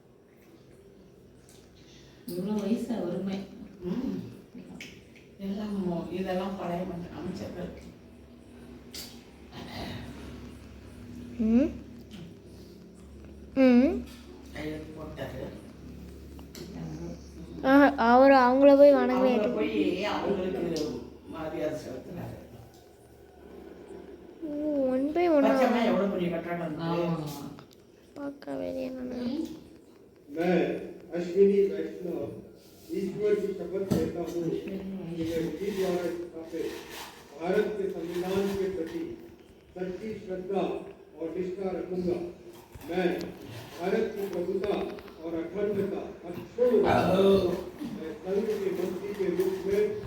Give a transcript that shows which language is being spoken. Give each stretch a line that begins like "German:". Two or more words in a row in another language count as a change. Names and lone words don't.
Tamil: இவ்வளோ வயசு ஒருமை எல்லாம் இதெல்லாம் பழைய அமைச்சர்கள் போட்டாரு. அவங்கள போய் வணங்கவே போய் அவங்களுக்கு மரியாதை செலுத்தினாரு.
English: one by one
Tamil: எவ்வளோ பெரிய கட்டடம் பார்க்கவே
Hindi: मैं अश्विनी वैष्णव ईश्वर की शपथ लेता हूँ कि मैं विधि द्वारा स्थापित भारत के संविधान के प्रति सच्ची श्रद्धा और निष्ठा रखूंगा। मैं भारत की प्रभुता और अखंडता अक्षुण्ण संघ के मंत्री के रूप में